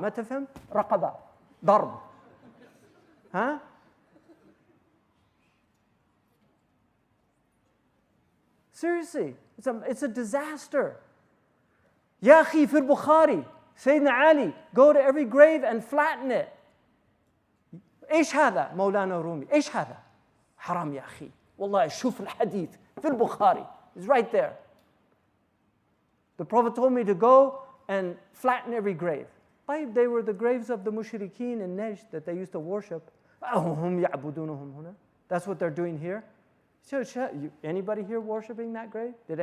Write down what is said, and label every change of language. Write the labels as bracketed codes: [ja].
[ar] ما تفهم؟ رقبة. ضرب. [en] Seriously, it's a disaster. [ar] يا أخي في البخاري [en] Sayyidina Ali, go to every grave and flatten it. [ar] إيش هذا مولانا رومي؟ إيش هذا؟ حرام يا أخي. والله شوف الحديث في البخاري. [en] It's right there. The Prophet told me to go and flatten every grave. They were the graves of the mushrikeen in Najd that they used to worship. [ar] هم يعبدونهم هنا. [en] That's what they're doing here. So, anybody here worshiping that grave?